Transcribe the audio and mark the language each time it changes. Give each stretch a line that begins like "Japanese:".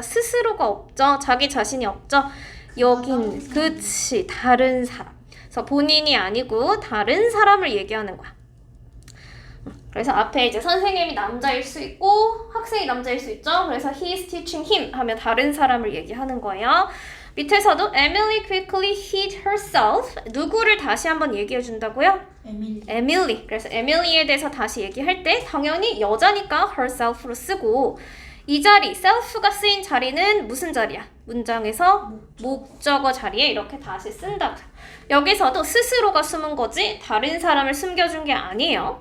Korean: 스스로가 없죠. 자기 자신이 없죠. 여긴 그치 다른 사람. 그래서 본인이 아니고 다른 사람을 얘기하는 거야. 그래서 앞에 이제 선생님이 남자일 수 있고 학생이 남자일 수 있죠. 그래서
English: he's teaching him
Korean: 하면 다른 사람을 얘기하는 거예요.
English: 밑에서도 Emily quickly hid herself.
Korean: 누구를 다시 한번 얘기해 준다고요? Emily. 그래서 Emily에 대해서 다시 얘기할 때 당연히 여자니까 herself로 쓰고 이 자리, self가 쓰인 자리는 무슨 자리야? 문장에서 목적어 자리에 이렇게 다시 쓴다고. 여기서도 스스로가 숨은 거지 다른 사람을 숨겨준 게 아니에요.